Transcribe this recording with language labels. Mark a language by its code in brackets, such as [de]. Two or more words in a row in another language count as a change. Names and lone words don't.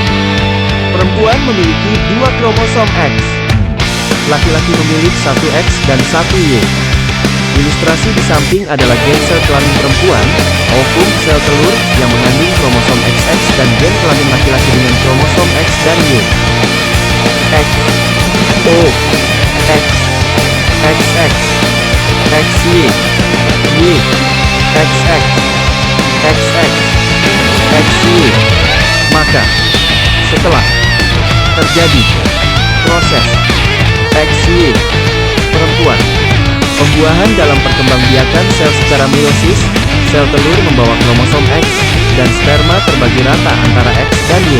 [id] Perempuan memiliki dua kromosom X. Laki-laki memiliki satu X dan satu Y. Ilustrasi di samping adalah gen sel kelamin perempuan, ovum sel telur, yang mengandung kromosom XX dan gen kelamin laki-laki dengan kromosom X dan Y. X, O, X, XX, XY, Y, XX, XX, XY. Maka, setelah terjadi proses XY perempuan, pembuahan dalam perkembangbiakan sel secara meiosis, sel telur membawa kromosom X, dan sperma terbagi rata antara X dan Y.